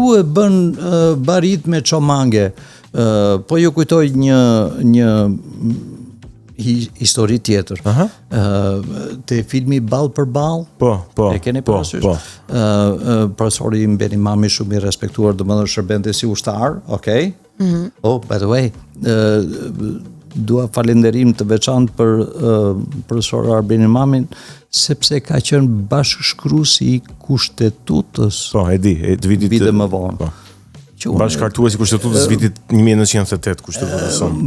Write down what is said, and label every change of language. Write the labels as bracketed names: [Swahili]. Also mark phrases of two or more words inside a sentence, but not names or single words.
[Albanian] u e bën barit me çomange. Po ju kujtoj një histori tjetër. Te filmi Ball për Ball. po. E keni po, parasysh? po. Profesori Mbeni Mami shumë i respektuar, domethënë shërbente si ushtar, okay? [English] Oh, by the way, [Albanian] dua falenderim të veçantë për profesor Albeni Mamin, sepse ka qenë bashkëshkruesi i kushtetutës Po, e di, të vitit vite më vonë. Po. Që unë- Bashkëkartuesi i kushtetutës vitit 1998, kushtetutës son.